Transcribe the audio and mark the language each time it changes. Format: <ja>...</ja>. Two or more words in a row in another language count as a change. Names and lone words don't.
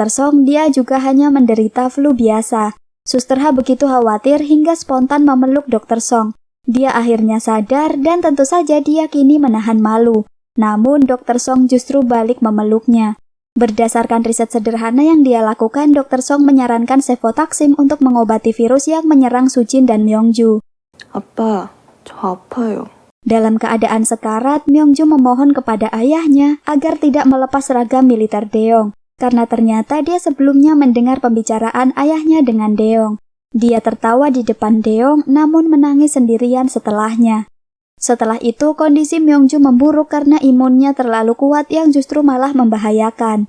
<id>Song, dia juga hanya menderita flu biasa. Suster Ha begitu khawatir hingga spontan memeluk Dr. Song. Dia akhirnya sadar dan tentu saja dia kini menahan malu. Namun Dr. Song justru balik memeluknya. Berdasarkan riset sederhana yang dia lakukan, Dr. Song menyarankan Cefotaxime untuk mengobati virus yang menyerang Su Jin dan Myongju.</id> <ko>아빠, 저 아파요.</ko> <id>Dalam keadaan sekarat, Myongju memohon kepada ayahnya agar tidak melepas seragam militer Deong, karena ternyata dia sebelumnya mendengar pembicaraan ayahnya dengan Deong. Dia tertawa di depan Deong, namun menangis sendirian setelahnya. Setelah itu, kondisi Myongju memburuk karena imunnya terlalu kuat yang justru malah membahayakan.</id>